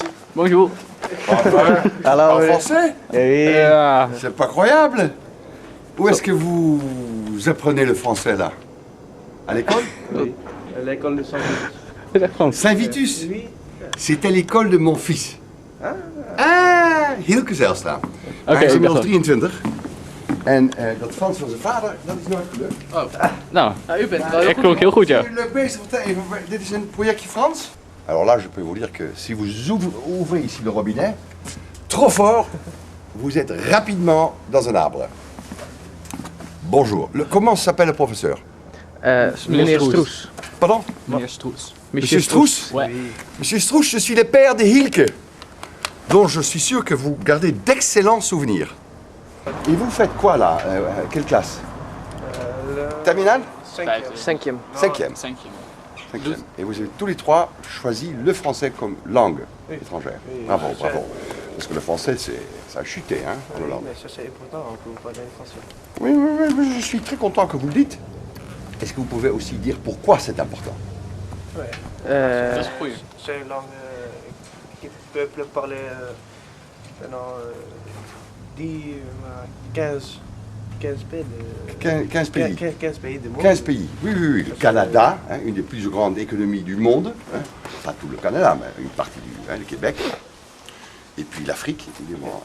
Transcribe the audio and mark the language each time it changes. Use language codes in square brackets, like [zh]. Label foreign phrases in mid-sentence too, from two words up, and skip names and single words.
[fr] Bonjour. Alors, en français? Oui. C'est pas croyable. Où est-ce que vous apprenez le français là? À l'école? Oui, à l'école de Saint-Vitus. Saint-Vitus? Oui. C'était l'école de mon fils. [nl] Hilke Zijlstra. Hij is ik inmiddels dacht 23. En dat Frans van zijn vader, dat is nooit gelukt. Nou, U bent wel heel ik goed. klonk heel goed, ja. Leuk bezig, vertel even, dit is een projectje Frans. [fr] Alors là, je peux vous dire que si vous ouvrez ici le robinet, trop fort, vous êtes rapidement dans un arbre. Bonjour. Comment s'appelle le professeur? [nl] Meneer Stroes. [fr] Pardon? [nl] Meneer Stroes. [fr] Monsieur Stroes? Ouais. Monsieur Stroes, je suis le père de Hilke, dont je suis sûr que vous gardez d'excellents souvenirs. Et vous faites quoi là? Quelle classe? Terminale? Cinquième. Cinquième. Cinquième. Cinquième. Et vous avez tous les 3 choisi le français comme langue étrangère. Bravo, bravo. Parce que le français, ça a chuté, hein, en Hollande. Mais ça c'est important pour vous parler français. Oui, oui, oui, je suis très content que vous le dites. Est-ce que vous pouvez aussi dire pourquoi c'est important? Ouais. [nl] Dat is goed. [fr] C'est une langue qui peut parler pendant 15 pays. 15 pays. 15 pays du monde. 15 pays. Oui, oui, oui. Le Canada, hein, une des plus grandes économies du monde. Hein. Pas tout le Canada, mais une partie le Québec. Et puis l'Afrique, évidemment.